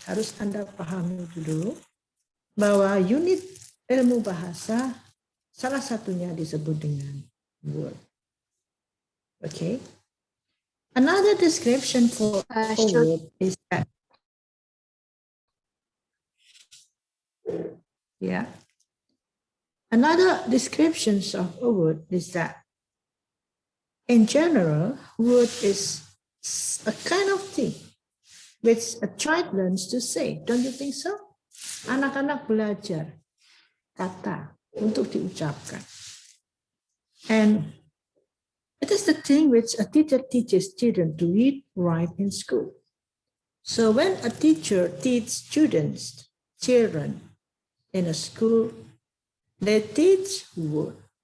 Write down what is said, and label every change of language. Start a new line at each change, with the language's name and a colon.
Indonesian: Harus Anda pahami itu dulu, bahwa unit ilmu bahasa salah satunya disebut dengan word.
English: Okay. Another description for a word is that. Yeah. Another description of a word is that, in general, word is a kind of thing which a child learns to say. Don't you think so?
Indonesian: Anak-anak belajar kata untuk diucapkan.
English: And it is the thing which a teacher teaches children to read, write in school. So when a teacher teaches children in a school, they teach word.